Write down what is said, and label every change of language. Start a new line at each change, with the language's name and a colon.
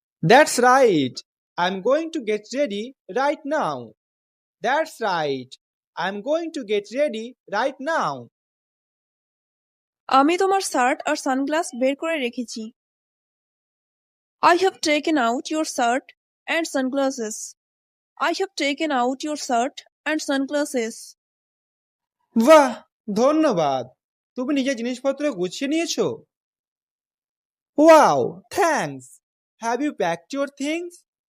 English: That's right, I'm going to get ready right now. That's right, I'm going to get ready right now.
Bangla: আমি তোমার shirt আর sunglass বের করে রেখেছি।
English: I have taken out your shirt and sunglasses. I have taken out your shirt and sunglasses.
Bangla: বাহ, ধন্যবাদ। তুমি নিজের জিনিসপত্র গুছিয়ে নিয়েছো?
English: Wow, thanks. Have you packed your things?